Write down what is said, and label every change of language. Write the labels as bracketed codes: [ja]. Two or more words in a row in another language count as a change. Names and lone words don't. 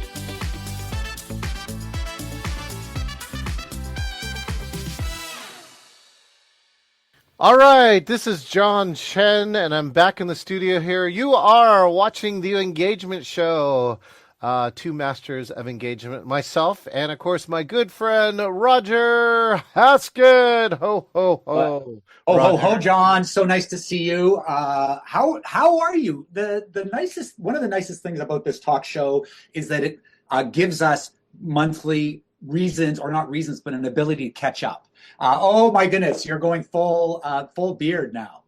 [en] All right, this is Chen, and I'm back in the studio here. You are watching the Engagement Show, two masters of engagement, myself, and of course my good friend Roger Haskett. Ho ho ho! Oh ho ho, John! So nice to see you. How are you? One of the nicest things about this talk show is that it gives us monthly reasons, or not reasons, but an ability to catch up. Oh my goodness, you're going full beard now.